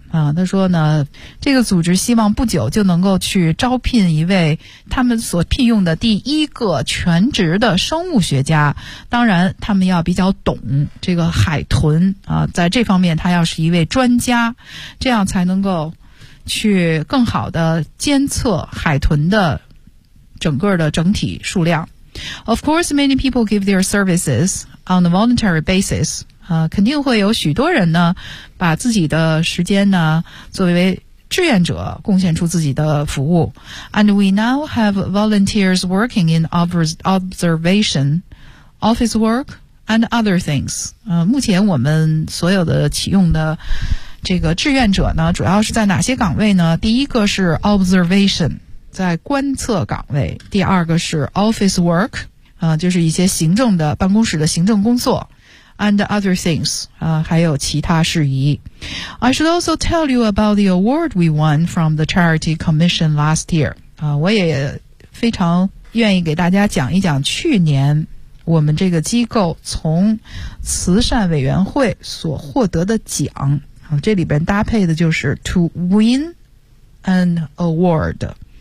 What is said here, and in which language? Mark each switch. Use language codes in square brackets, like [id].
[zh] 啊，他说呢，这个组织希望不久就能够去招聘一位他们所聘用的第一个全职的生物学家。当然，他们要比较懂这个海豚啊，在这方面他要是一位专家，这样才能够去更好的监测海豚的整个的整体数量。 [en] Of course, many people give their services on a voluntary basis. [zh] 肯定会有许多人呢把自己的时间呢作为志愿者贡献出自己的服务。 [en] And we now have volunteers working in observation, office work, and other things. [zh] 目前我们所有的启用的这个志愿者呢主要是在哪些岗位呢？第一个是 observation, 在观测岗位。第二个是 office work, 就是一些行政的办公室的行政工作。 [en] And other things, [zh] 还有其他事宜。 [en] I should also tell you about the award we won from the Charity Commission last year. [zh] 我也非常愿意给大家讲一讲去年我们这个机构从慈善委员会所获得的奖。这里边搭配的就是 [en] to win an award.